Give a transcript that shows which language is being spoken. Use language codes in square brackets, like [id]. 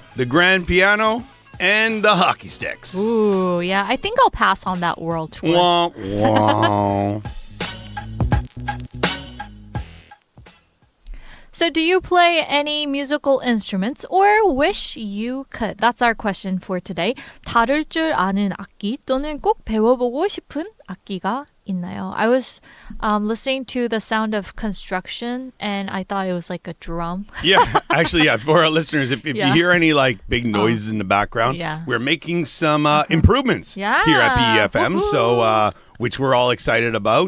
[en] The grand piano and the hockey sticks. Ooh, yeah, I think I'll pass on that world tour. Wah, wah. So do you play any musical instruments or wish you could? That's our question for today. [ko] 다룰 줄 아는 악기 또는 꼭 배워보고 싶은 악기가 있나요? [en] I was listening to the sound of construction and I thought it was like a drum. Yeah, actually, yeah. For our listeners, if you hear any like big noises in the background, we're making some improvements here at BEFM. So, which we're all excited about.